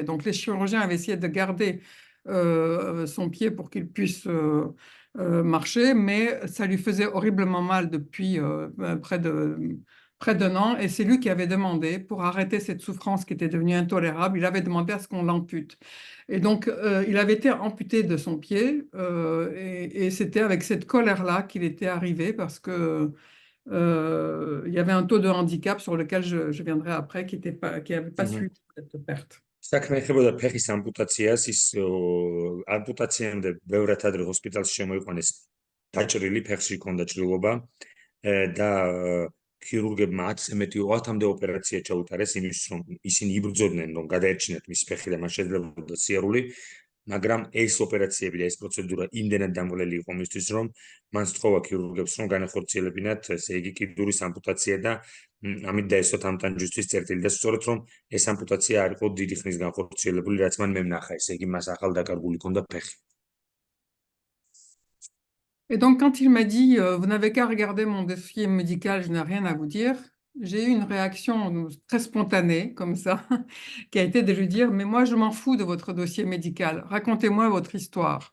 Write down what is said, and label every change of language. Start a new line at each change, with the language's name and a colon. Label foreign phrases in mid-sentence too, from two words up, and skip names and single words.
French: Donc les chirurgiens avaient essayé de garder son pied pour qu'il puisse marcher, mais ça lui faisait horriblement mal depuis près de près d'un an, et c'est lui qui avait demandé, pour arrêter cette souffrance qui était devenue intolérable, il avait demandé à ce qu'on l'ampute. Et donc, il avait été amputé de son pied, et c'était avec cette colère-là qu'il était arrivé, parce que il y avait un taux de handicap sur lequel je viendrai après, qui n'avait pas Mhm. suivi cette perte.
Georgian: საქმე ეხებოდა ფეხის ამპუტაციას, ის ამპუტაციამდე ბევრად ადრე ჰოსპიტალში შემოიყვანეს დაჭრილი, ფეხში ჰქონდა ჭრილობა და ქირურგებმა 10-ზე მეტი 10-მდე ოპერაცია ჩაუტარეს იმისთვის, რომ ისინი იბრძოდნენ, რომ გადაერჩინათ მისი ფეხი და მას შეძლებოდა სიარული, მაგრამ ეს ოპერაციები და ეს პროცედურა იმდენად დამღლელი იყო მისთვის, რომ მან სთხოვა ქირურგებს, რომ განახორციელებინათ, ესე იგი, კიდურის ამპუტაცია და ამით დაესვათ ამ ტანჯვისთვის წერტილი და სწორედ რომ ეს ამპუტაცია არ იყო დიდი ხნის განხორციელებული, რაც მან მე ვნახა, ესე იგი მას ახალდაკარგული ჰქონდა ფეხი.
French: Et donc, quand il m'a dit, vous n'avez qu'à regarder mon dossier médical, je n'ai rien à vous dire, j'ai eu une réaction très spontanée, comme ça, qui a été de lui dire, mais moi, je m'en fous de votre dossier médical, racontez-moi votre histoire.